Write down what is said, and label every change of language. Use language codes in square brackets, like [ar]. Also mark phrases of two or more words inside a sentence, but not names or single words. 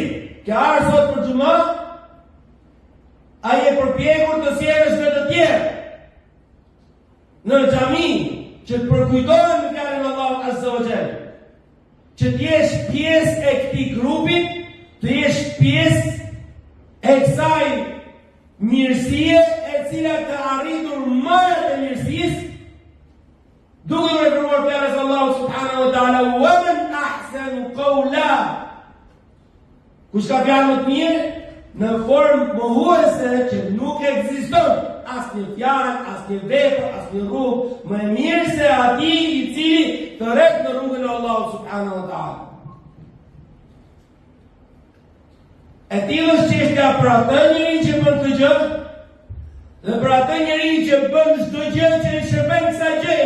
[sq] Ka ardhur sot për xhumë, ai e përpjekur të sjellësh me të tjerë në xhami që të përkujtohen në fjalën e Allahut [ar] عز وجل, [sq] që të jesh pjesë e këtij grupi, të jesh pjesë e kësaj mirësie e cila ka arritur mëret e mirësisë, duke u referuar fjalës së Allahut [ar] سبحانه وتعالى: "ومن أحسن قولا." [sq] Kush ka fjalë më të mirë në formë mohuese që nuk ekziston asnjë fjalë, asnjë vepër, asnjë rrugë më e mirë se atij i cili thret në rrugën e Allahut [ar] سبحانه وتعالى. [sq] E tillë është çështja për atë njeri që bën këtë gjë dhe për atë njeri që bën çdo gjë që i shërben kësaj gjëje.